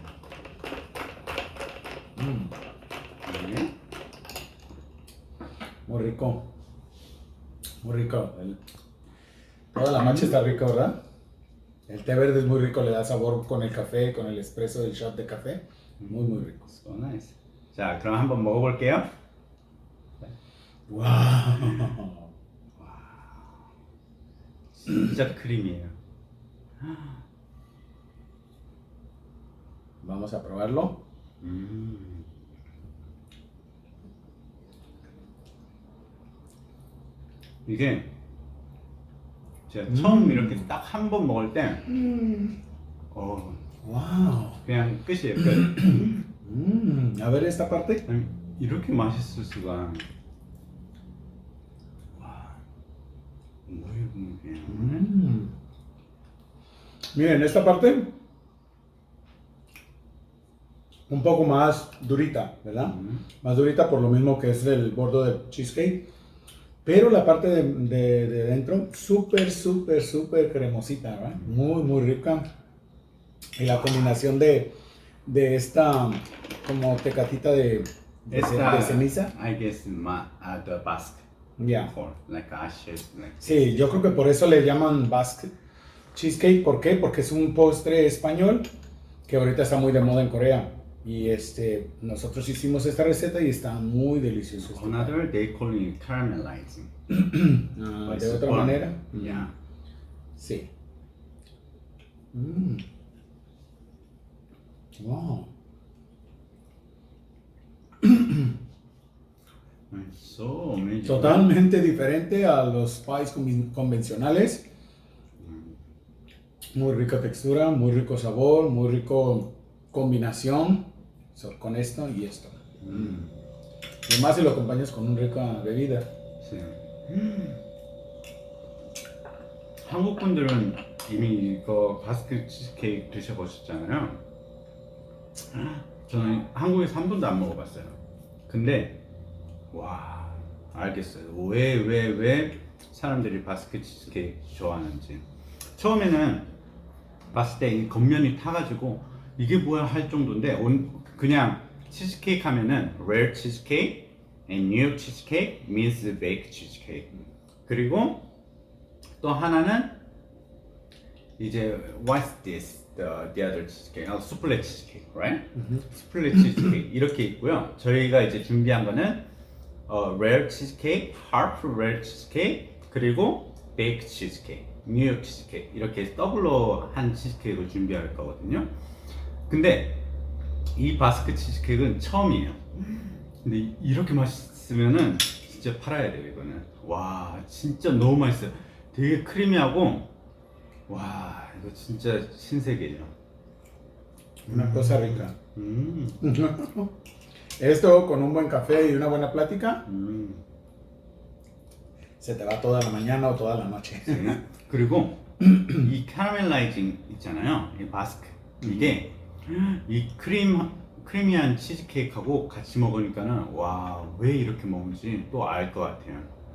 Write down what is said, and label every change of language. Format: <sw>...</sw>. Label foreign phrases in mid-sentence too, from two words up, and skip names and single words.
<ko>네.</ko> <es>Muy rico. Muy rico. Toda la matcha está rica, ¿verdad? El té verde es muy rico, le da sabor con el café, con el espresso del shot de café. Muy, muy rico.</es> <en>So nice.</en> <ko>자, 그럼 한번 먹어볼게요. ¡Wow! 진짜 크리미해요.</ko> <es>Vamos a probarlo.</es> <ko>이게 제가 처음 이렇게 딱 한 번 먹을 때 ¡Wow! 그냥 끝이에요. 끝.</ko> <es>A ver esta parte.</es> <ko>아니, 이렇게 맛있을 수가. 와,</ko> <es>muy bien. Miren, esta parte un poco más durita, ¿verdad? Más durita por lo mismo que es el borde del cheesecake. Pero la parte de dentro, súper, súper, súper cremosita, ¿verdad? Muy, muy rica. Y la combinación de esta como tecatita de ceniza.</es> <en>I guess the Basque.</en> <es>Ya.</es> <en>Or like ashes. Like</en> <es>Sí, yo creo que por eso le llaman Basque Cheesecake. ¿Por qué? Porque es un postre español que ahorita está muy de moda en Corea. Y nosotros hicimos esta receta y está muy delicioso.</es> <en>Another they call it caramelizing.</en> <es>De otra manera.</es> <en>Yeah.</en> <es>Sí.</es> <en>Wow. So amazing.</en> <es>Totalmente diferente a los pies convencionales. Muy rica textura, muy rico sabor, muy rico combinación con esto y esto. Y más si lo acompañas con una rica bebida. Sí.</es> <ko>한국 분들은 이미 이거 바스크 치즈케이크 드셔보셨잖아요. 저는 한국에서 한 번도 안 먹어봤어요. 근데 와, 알겠어요. 왜 사람들이 바스크 치즈케이크 좋아하는지. 처음에는 봤을 때 이 겉면이 타가지고 이게 뭐야 할 정도인데 그냥 치즈케이크 하면은</ko> <en>rare cheesecake and New York cheesecake means baked cheesecake.</en> <ko>그리고 또 하나는 이제</ko> <en>what's this the other cheesecake?</en> <ko>수플레</ko> <en>cheesecake, right?</en> <ko>수플레 cheesecake 이렇게 있고요. 저희가 이제 준비한 거는</ko> <en>rare cheesecake, half rare cheesecake</en> <ko>그리고</ko> <en>baked cheesecake, New York cheesecake</en> <ko>이렇게 더블로 한 치즈케이크를 준비할 거거든요. 근데 이 바스크 치즈케이크는 처음이에요. 근데 이렇게 맛있으면은 진짜 팔아야 돼요. 이거는 와 진짜 너무 맛있어요. 되게 크리미하고 와 이거 진짜 신세계예요.</ko> <es>Una cosa rica. Esto con un buen café y una buena plática, 음, se te va toda la mañana o toda la noche.</es> <ko>그리고 이 캐러멜라이징 있잖아요. 이 바스크. 이게 이 크리미한 치즈케이크하고 같이 먹으니까는 와, 왜 이렇게 먹는지 또 알 것 같아요.</ko>